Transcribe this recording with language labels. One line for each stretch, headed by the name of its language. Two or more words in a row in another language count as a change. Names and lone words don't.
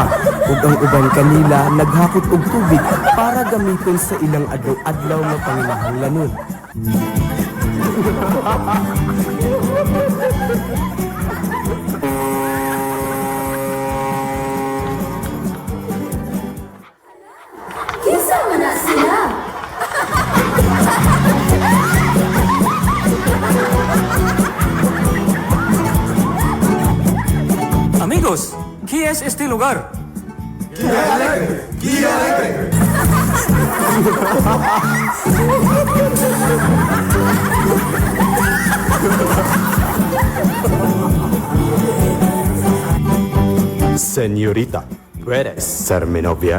Cebuano: Ug ang uban kanila naghakot og tubig para gamiton sa ilang adlaw-adlaw nga panginahanglanon. Kisama na sila.
Spanish: Amigos, ¿qué es este lugar? Señorita, ¿puedes ser mi novia?